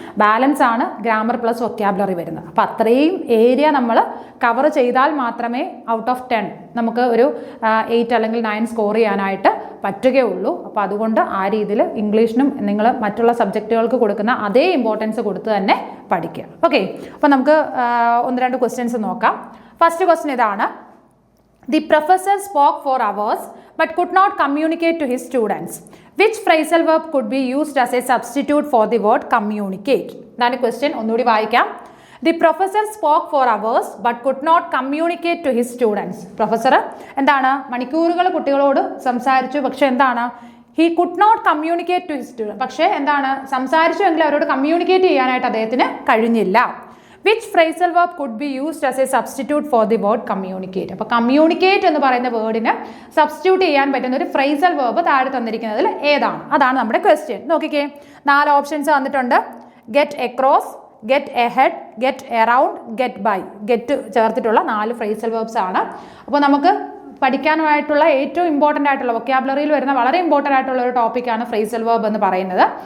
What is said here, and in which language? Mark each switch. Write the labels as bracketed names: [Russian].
[Malayalam] Balance ആണ് grammar plus vocabulary വരുന്നത്. അപ്പോൾ അത്രയും ഏരിയ നമ്മൾ കവർ ചെയ്താൽ മാത്രമേ ഔട്ട് ഓഫ് 10 നമുക്ക് ഒരു 8 അല്ലെങ്കിൽ 9 സ്കോർ ചെയ്യാനായിട്ട് പറ്റുകയുള്ളൂ. അപ്പോൾ അതുകൊണ്ട് ആ രീതിയിൽ ഇംഗ്ലീഷിനും നിങ്ങൾ മറ്റുള്ള സബ്ജക്റ്റുകൾക്ക് കൊടുക്കുന്ന അതേ ഇമ്പോർട്ടൻസ് കൊടുത്ത് തന്നെ പഠിക്കുക. ഓക്കെ, അപ്പോൾ നമുക്ക് 1-2 ക്വസ്റ്റ്യൻസ് നോക്കാം. ഫസ്റ്റ് ക്വസ്റ്റ്യൻ ഇതാണ്: [English] The professor spoke for hours but could not communicate to his students. Which phrasal verb could be used as a substitute for the word communicate? That's the question. [Malayalam] ഒന്നുകൂടി വായിക്കാം. [English] The professor spoke for hours but could not communicate to his students. [Malayalam] Professor എന്താണ്? മണിക്കൂറുകൾ കുട്ടികളോട് സംസാരിച്ചു, പക്ഷെ എന്താണ്? [English] He could not communicate to his students. [Malayalam] പക്ഷേ എന്താണ്? സംസാരിച്ചു എങ്കിൽ അവരോട് കമ്മ്യൂണിക്കേറ്റ് ചെയ്യാനായിട്ട് അദ്ദേഹത്തിന് കഴിഞ്ഞില്ല. [English] Which phrasal verb could be used as a substitute for the word communicate? [Malayalam] അപ്പോൾ communicate എന്ന് പറയുന്ന വേർഡിന് സബ്സ്റ്റിറ്റ്യൂട്ട് ചെയ്യാൻ പറ്റുന്ന ഒരു ഫ്രേസൽ വേർബ് താഴെ തന്നിരിക്കുന്നതിൽ ഏതാണ്? അതാണ് നമ്മുടെ ക്വസ്റ്റ്യൻ. നോക്കിക്കേ, 4 ഓപ്ഷൻസ് വന്നിട്ടുണ്ട്. Get across, get ahead, get around, get by. Get ചേർത്തിട്ടുള്ള 4 ഫ്രേസൽ വേർബ്സ് ആണ്. അപ്പോൾ നമുക്ക് പഠിക്കാനായിട്ടുള്ള ഏറ്റവും ഇമ്പോർട്ടൻ്റ് ആയിട്ടുള്ള, വൊക്കാബുലറിയിൽ വരുന്ന വളരെ ഇമ്പോർട്ടൻ്റ് ആയിട്ടുള്ള ഒരു ടോപ്പിക്കാണ് ഫ്രേസൽ വേർബ് എന്ന് പറയുന്നത്.